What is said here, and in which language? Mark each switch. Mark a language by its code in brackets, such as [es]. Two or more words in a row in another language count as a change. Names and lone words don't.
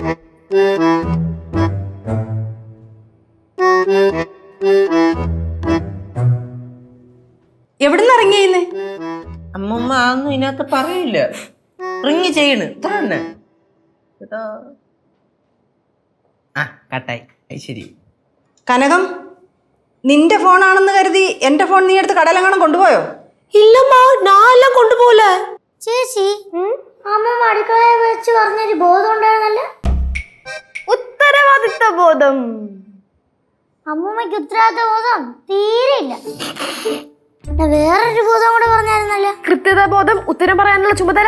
[ml] എവിടുന്ന് ഇറങ്ങിയെന്ന്? അമ്മമ്മ അതൊന്നും ഇതിനകത്ത് പറയില്ല. റിങ് ചെയ്യണ് ഇത്ര തന്നെ. കട്ടായി. ശരി. കനകം, നിന്റെ ഫോണാണെന്ന് കരുതി എന്റെ ഫോൺ നീ എടുത്ത് കടലങ്ങാണം കൊണ്ടുപോയോ? [ta] இல்லம்மா, நான் எல்லாம் கொண்டு போல. [ml] ചേച്ചി, അമ്മ അടുക്കളയെ വെച്ച് പറഞ്ഞൊരു ബോധം ഉണ്ടായിരുന്നല്ലോ. ഉത്തരവാദിത്ത ബോധം. അമ്മൂമ്മയ്ക്ക് ഉത്തരവാദിത്ത ബോധം തീരെയില്ല. വേറൊരു ബോധം കൂടെ പറഞ്ഞായിരുന്നല്ലോ. കൃത്യത ബോധം, ഉത്തരം പറയാനുള്ള ചുമതല.